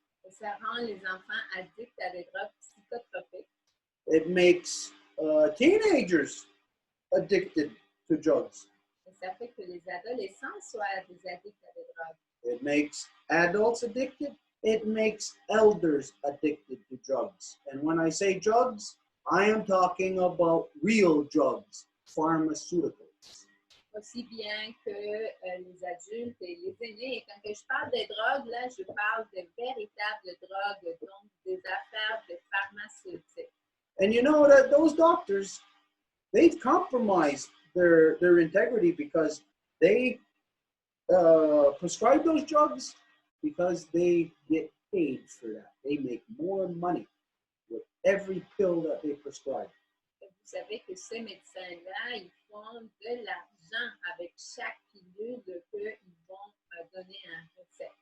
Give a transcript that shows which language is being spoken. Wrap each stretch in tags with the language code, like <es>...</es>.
<fr>Et ça rend les enfants addicts à des drogues psychotropiques.</fr> <en>It makes teenagers addicted to drugs.</en> <fr>Et ça fait que les adolescents soient des addicts à des drogues.</fr> <en>It makes adults addicted. It makes elders addicted to drugs. And when I say drugs, I am talking about real drugs, pharmaceuticals.</en> <fr>Aussi bien que les adultes et les aînés. Et quand je parle de drogues, là, je parle de véritables drogues, donc des affaires de pharmaceutiques.</fr> <en>And you know that those doctors, they've compromised their integrity because they prescribe those drugs because they get paid for that. They make more money with every pill that they prescribe.</en> <fr>Et vous savez que ces médecins-là, ils font de l'argent avec chaque pilule qu'ils vont donner un recette.</fr>